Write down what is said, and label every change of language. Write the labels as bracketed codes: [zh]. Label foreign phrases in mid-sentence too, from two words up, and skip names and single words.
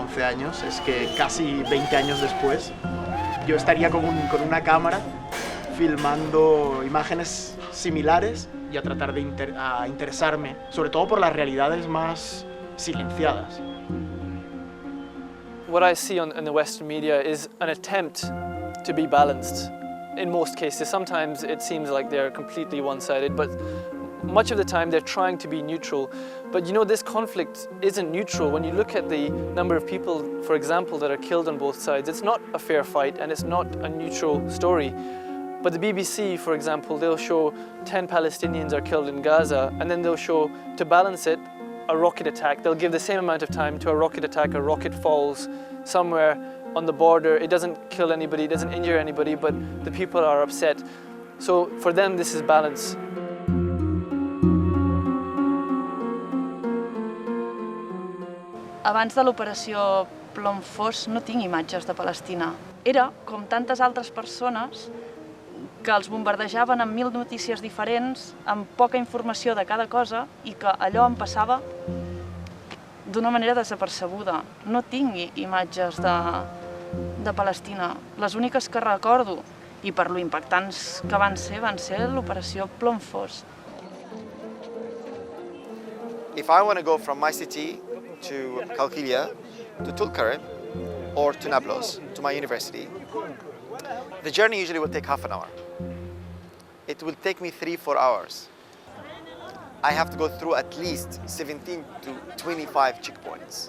[es] 11 años es que casi 20 años después yo estaría con una cámara filmando imágenes similares y a tratar de interesarme, sobre todo por las realidades más silenciadas. [en] What I see in the Western media is an attempt to be balanced in most cases. Sometimes it seems like they're completely one-sided, but much of the time they're trying to be neutral. But you know, this conflict isn't neutral. When you look at the number of people, for example, that are killed on both sides, it's not a fair fight and it's not a neutral story. But the BBC, for example, they'll show 10 Palestinians are killed in Gaza, and then they'll show, to balance it, a rocket attack. They'll give the same amount of time to a rocket attack. A rocket falls somewhere on the border. It doesn't kill anybody, it doesn't injure anybody, but the people are upset. So for them, this is balance. [ca] Abans de l'operació Plom Fos no tinc imatges de Palestina. Era, com tantes altres persones, que els bombardejaven amb 1000 notícies diferents, amb poca informació de cada cosa, i que allò em passava d'una manera desapercebuda. No tinc imatges de Palestina. Les úniques que recordo, i per lo impactants que van ser l'operació Plom Fos. [en] If I want to go from my city to Kalkilia, to Tulkarem, or to Nablus, to my university, the journey usually will take half an hour. It will take me 3-4 hours. I have to go through at least 17 to 25 checkpoints.